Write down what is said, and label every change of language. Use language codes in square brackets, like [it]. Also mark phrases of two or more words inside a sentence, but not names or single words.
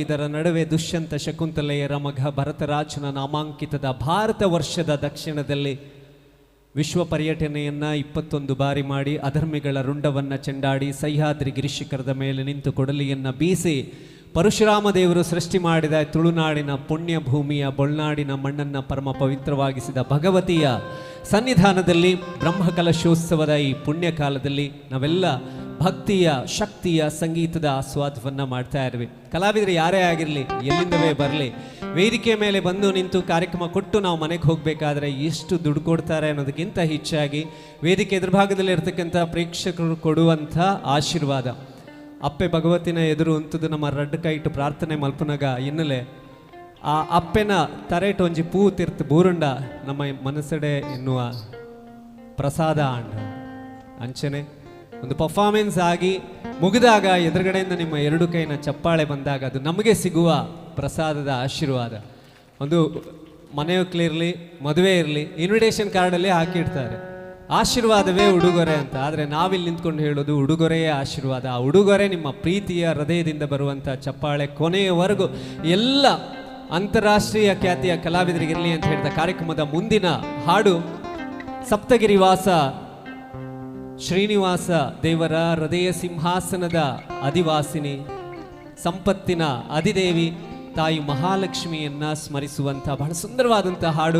[kn] ಇದರ ನಡುವೆ ದುಷ್ಯಂತ ಶಕುಂತಲೆಯರ ಮಗ ಭರತರಾಜನ ನಾಮಾಂಕಿತದ ಭಾರತ ವರ್ಷದ ದಕ್ಷಿಣದಲ್ಲಿ ವಿಶ್ವ ಪರ್ಯಟನೆಯನ್ನು 21 ಬಾರಿ ಮಾಡಿ ಅಧರ್ಮಿಗಳ ರುಂಡವನ್ನು ಚೆಂಡಾಡಿ ಸಹ್ಯಾದ್ರಿ ಗಿರಿಶಿಖರದ ಮೇಲೆ ನಿಂತು ಕೊಡಲಿಯನ್ನು ಬೀಸಿ ಪರಶುರಾಮ ದೇವರು ಸೃಷ್ಟಿ ಮಾಡಿದ ತುಳುನಾಡಿನ ಪುಣ್ಯ ಭೂಮಿಯ ಬೊಳ್ನಾಡಿನ ಮಣ್ಣನ್ನು ಪರಮ ಪವಿತ್ರವಾಗಿಸಿದ ಭಗವತಿಯ ಸನ್ನಿಧಾನದಲ್ಲಿ ಬ್ರಹ್ಮಕಲಶೋತ್ಸವದ ಈ ಪುಣ್ಯ ಕಾಲದಲ್ಲಿ ನಾವೆಲ್ಲ ಭಕ್ತಿಯ, ಶಕ್ತಿಯ, ಸಂಗೀತದ ಆಸ್ವಾದವನ್ನು ಮಾಡ್ತಾ ಇರ್ವಿ. ಕಲಾವಿದರು ಯಾರೇ ಆಗಿರಲಿ, ಎಲ್ಲಿಂದವೇ ಬರಲಿ, ವೇದಿಕೆ ಮೇಲೆ ಬಂದು ನಿಂತು ಕಾರ್ಯಕ್ರಮ ಕೊಟ್ಟು ನಾವು ಮನೆಗೆ ಹೋಗಬೇಕಾದ್ರೆ ಎಷ್ಟು ದುಡ್ಡು ಕೊಡ್ತಾರೆ ಅನ್ನೋದಕ್ಕಿಂತ ಹೆಚ್ಚಾಗಿ ವೇದಿಕೆ ಎದುರುಭಾಗದಲ್ಲಿ ಇರ್ತಕ್ಕಂಥ ಪ್ರೇಕ್ಷಕರು ಕೊಡುವಂಥ ಆಶೀರ್ವಾದ. [tcy] ಅಪ್ಪೆ ಭಗವತಿನ ಎದುರು ಅಂತದ್ದು ನಮ್ಮ ರಡ್ಡ ಕೈ ಇಟ್ಟು ಪ್ರಾರ್ಥನೆ ಮಲ್ಪನಾಗ ಎನ್ನಲೆ ಆ ಅಪ್ಪೆನ ತರೇಟ್ ಒಂಜಿ ಪೂ ತಿರ್ತು ಬೂರುಂಡ ನಮ್ಮ ಮನಸ್ಸಡೆ ಎನ್ನುವ ಪ್ರಸಾದ ಆಂಡ ಅಂಚನೆ [kn] ಒಂದು ಪರ್ಫಾರ್ಮೆನ್ಸ್ ಆಗಿ ಮುಗಿದಾಗ ಎದುರುಗಡೆಯಿಂದ ನಿಮ್ಮ ಎರಡು ಕೈನ ಚಪ್ಪಾಳೆ ಬಂದಾಗ ಅದು ನಮಗೆ ಸಿಗುವ ಪ್ರಸಾದದ ಆಶೀರ್ವಾದ. ಒಂದು ಮನೆಯೊಕ್ಕಲಿರಲಿ, ಮದುವೆ ಇರಲಿ, ಇನ್ವಿಟೇಷನ್ ಕಾರ್ಡಲ್ಲಿ ಹಾಕಿಡ್ತಾರೆ ಆಶೀರ್ವಾದವೇ ಉಡುಗೊರೆ ಅಂತ. ಆದರೆ ನಾವಿಲ್ಲಿ ನಿಂತ್ಕೊಂಡು ಹೇಳೋದು ಉಡುಗೊರೆಯೇ ಆಶೀರ್ವಾದ. ಆ ಉಡುಗೊರೆ ನಿಮ್ಮ ಪ್ರೀತಿಯ ಹೃದಯದಿಂದ ಬರುವಂಥ ಚಪ್ಪಾಳೆ ಕೊನೆಯವರೆಗೂ ಎಲ್ಲ ಅಂತಾರಾಷ್ಟ್ರೀಯ ಖ್ಯಾತಿಯ ಕಲಾವಿದರಿಗಿರಲಿ ಅಂತ ಹೇಳಿದ ಕಾರ್ಯಕ್ರಮದ ಮುಂದಿನ ಹಾಡು ಸಪ್ತಗಿರಿವಾಸ ಶ್ರೀನಿವಾಸ ದೇವರ ಹೃದಯ ಸಿಂಹಾಸನದ ಅಧಿವಾಸಿನಿ, ಸಂಪತ್ತಿನ ಅಧಿದೇವಿ ತಾಯಿ ಮಹಾಲಕ್ಷ್ಮಿಯನ್ನ ಸ್ಮರಿಸುವಂಥ ಬಹಳ ಸುಂದರವಾದಂಥ ಹಾಡು.